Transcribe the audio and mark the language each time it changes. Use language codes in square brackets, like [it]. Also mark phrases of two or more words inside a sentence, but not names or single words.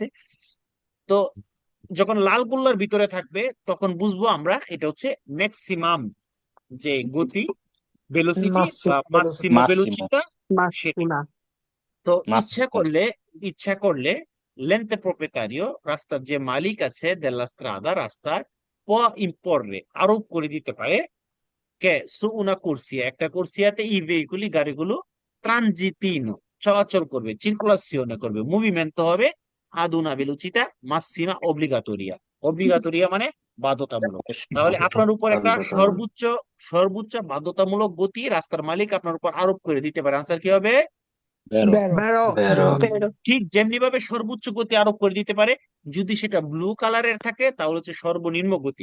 [bn] তো যখন লাল গোল্লার ভিতরে থাকবে তখন বুঝবো আমরা এটা হচ্ছে ম্যাক্সিমাম যে গতি, ভেলোসিটি বা [it] massima velocità [bn] সেটা। তো ইচ্ছা করলে [it] l'ente proprietario [bn] রাস্তার যে মালিক আছে [it] della strada [bn] রাস্তার [it] può imporre [bn] আরোপ করে দিতে পারে [it] che su una corsia [bn] একটা কুর্সিয়াতে [it] i veicoli [bn] গাড়িগুলো ট্রানজিতিনো চলাচল করবে, চিরকুলাসিওনে করবে, মুভিমেন্টো হবে [it] ad una velocità massima obbligatoria। [bn] obbligatoria মানে বাধ্যতামূলক। তাহলে আপনার উপর একটা সর্বোচ্চ বাধ্যতামূলক গতি রাস্তার মালিক আপনার উপর আরোপ করে দিতে পারে। আনসার কি হবে? বেরো ঠিক যেমনি ভাবে সর্বোচ্চ গতি আরোপ করে দিতে পারে, যদি সেটা ব্লু কালারের থাকে তাহলে হচ্ছে সর্বনিম্ন গতি।